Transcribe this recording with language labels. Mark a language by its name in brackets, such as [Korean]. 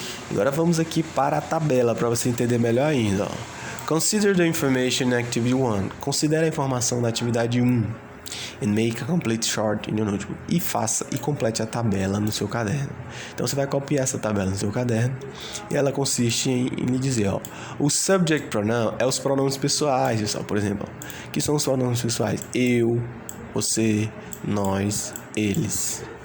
[Portuguese] Agora vamos aqui para a tabela para você entender melhor ainda. [English] Consider the information in activity 1. [Portuguese] Considere a informação da atividade 1. [English] And make a complete chart in your notebook. [Portuguese] E complete a tabela no seu caderno. Então você vai copiar essa tabela no seu caderno. E ela consiste em lhe dizer, o subject pronoun é os pronomes pessoais, pessoal, por exemplo. Que são os pronomes pessoais? Eu, você, nós, eles.